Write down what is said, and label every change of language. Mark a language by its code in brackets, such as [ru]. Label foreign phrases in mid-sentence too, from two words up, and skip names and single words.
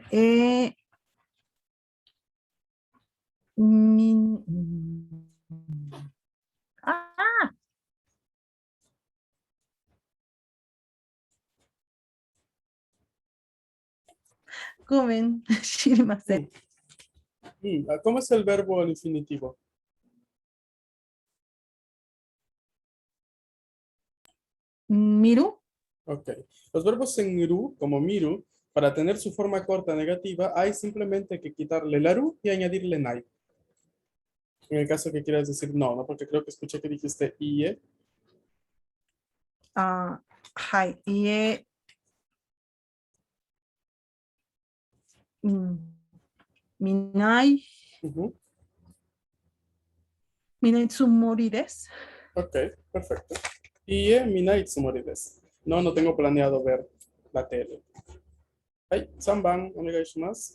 [ja] mi- あ、ごめん、知りません。 [es] ¿Cómo es el verbo en infinitivo? [ja] 見る [es] Ok. Los verbos en ru, como miru, para tener su forma corta negativa, hay simplemente que quitarle la ru y añadirle nai. En el caso que quieras decir no, ¿no? Porque creo que escuché que dijiste ie. [ja] はい、うん、見ない、 [es] Ujú. [ja] 見ないつもりです。 [es] Ok, perfecto. [ja] いえ、見ないつもりです. [es] No, no tengo planeado ver la tele. Ay, [ja] 三番、お願いします.